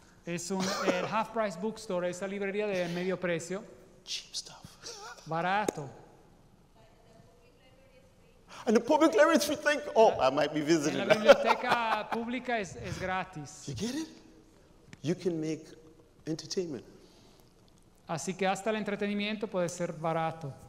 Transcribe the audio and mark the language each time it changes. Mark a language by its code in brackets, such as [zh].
[es] Es el Half Price Bookstore, esa librería de medio precio. [en] Cheap stuff. [es] Barato. [en] And the public library think, oh, I might be [es] En [en] visiting. [es] la biblioteca pública es gratis. [en] You get it? You can make entertainment. [es] Así que hasta el entretenimiento puede ser barato.